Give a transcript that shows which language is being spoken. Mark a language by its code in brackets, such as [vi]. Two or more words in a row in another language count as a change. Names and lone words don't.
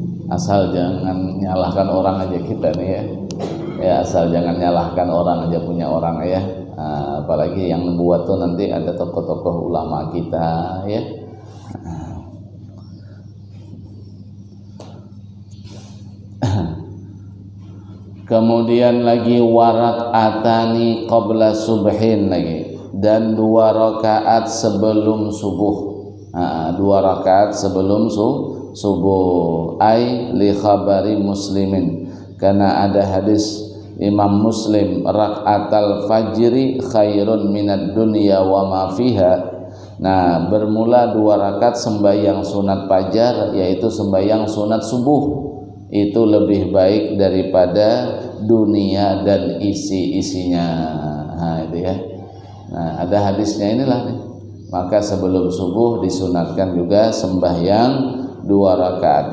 [id] asal jangan nyalahkan orang aja kita nih ya. Ya asal jangan nyalahkan orang aja punya orang ya. Apalagi yang membuat tuh nanti ada tokoh-tokoh ulama kita ya. Kemudian lagi [ar] وركعتين قبل الصبح [id] lagi, dan 2 rakaat sebelum subuh. 2 rakaat sebelum subuh. [ar] أي لخبر مسلم, [id] karena ada hadis Imam Muslim, [ar] ركعتا الفجر خير من الدنيا وما فيها. [id] Nah, bermula 2 rakaat sembahyang sunat fajar, yaitu sembahyang sunat subuh, itu lebih baik daripada dunia dan isi-isinya. Nah, itu ya. Nah, ada hadisnya inilah nih. Maka sebelum subuh disunatkan juga sembahyang 2 rakaat.